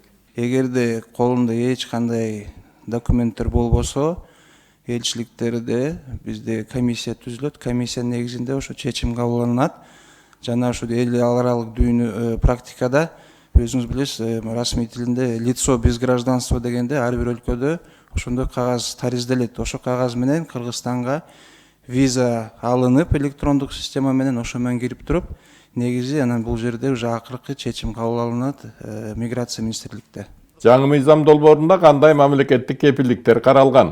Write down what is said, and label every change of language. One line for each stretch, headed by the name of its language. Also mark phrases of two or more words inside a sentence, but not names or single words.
Kyrgyz: Эгерде колунда эч кандай документтер болбосо, элчиликтерде бизде комиссия түзүлөт. Комиссия негизинде ошо чечим кабыл жана ошо эл аралык дүйнө практикада өзүңүз билесиз, расмий тилинде
Russian: лицо без гражданства
Kyrgyz: дегенде ар бир өлкөдө ошондой кагаз таризделет. Ошо кагаз менен Кыргызстанга виза алынып, электрондук система менен ошо менен кирип туруп, негизи анан бул жерде уже акыркы чечим кабыл алынат миграция министрликте. Жаңы мыйзам долбоорунда кандай мамлекеттик кепилдиктер каралган?